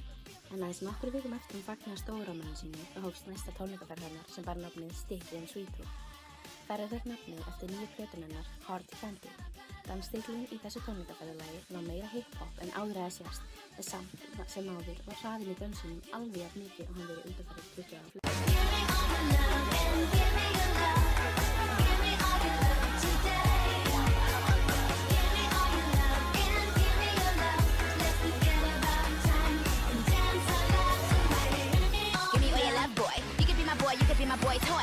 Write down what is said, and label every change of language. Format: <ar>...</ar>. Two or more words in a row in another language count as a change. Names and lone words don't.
<is>En aðeins nokkrum vikum eftir hún fagnaði stórafmælinu sínu þá hófst næsta tónleikaferð hennar sem bar nafnið Sticky and Sweet Tour. Ferðin fékk nafnið eftir nýju plötuna hennar Hard to Find. Dansstíllinn í þessu tónleikaferðalagi var meira hip-hop en áður að sést, en samt sem áður var hraðinn í dönsunum alveg jafn mikið og hann verið undanfarið 20 ára flug.</is> <en>My boy toy.</en>